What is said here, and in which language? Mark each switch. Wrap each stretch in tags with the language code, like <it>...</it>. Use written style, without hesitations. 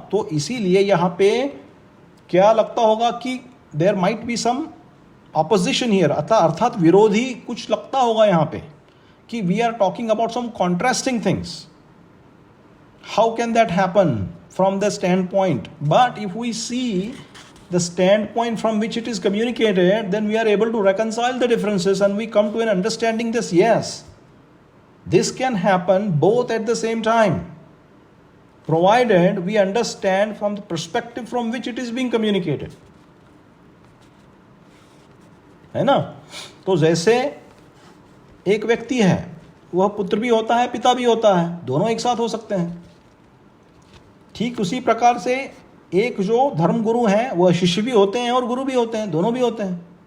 <hi>तो इसीलिए यहाँ पे क्या लगता होगा कि</hi> <en>there might be some opposition here,</en> <hi>अर्थात विरोधी कुछ लगता होगा यहाँ पे कि</hi> <en>We are talking about some contrasting things. How can that happen from the standpoint? But if we see the standpoint from which it is communicated, then we are able to reconcile the differences and we come to an understanding this, yes, this can happen both at the same time, provided we understand from the perspective from which it is being communicated.</en> <hi>है ना? तो जैसे एक व्यक्ति है, वह पुत्र भी होता है, पिता भी होता है, दोनों एक साथ हो सकते हैं। ठीक उसी प्रकार से एक जो धर्म गुरु हैं वह शिष्य भी होते हैं और गुरु भी होते हैं, दोनों भी होते हैं।</hi>